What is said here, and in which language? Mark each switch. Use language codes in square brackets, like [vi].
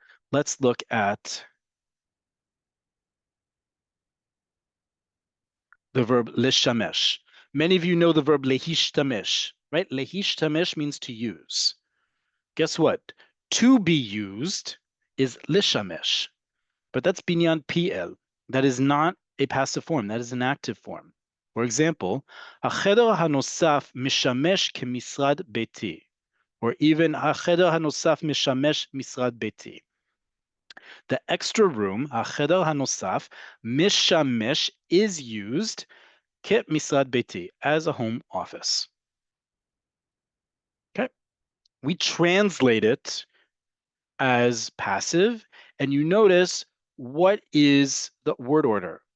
[en] Let's look at the verb leshamesh. Many of you know the verb lehishtamesh, right? Lehishtamesh means to use. Guess what? To be used is lishamesh. But that's binyan PL. That is not a passive form. That is an active form. For example, [he] החדר הנוסף משמש כמשרד ביתי, [en] or even [he] החדר הנוסף משמש משרד ביתי. [en] The extra room, [he] החדר הנוסף, [en] משמש is used [he] כמשרד ביתי, [en] as a home office. Okay, we translate it as passive, and you notice what is the word order.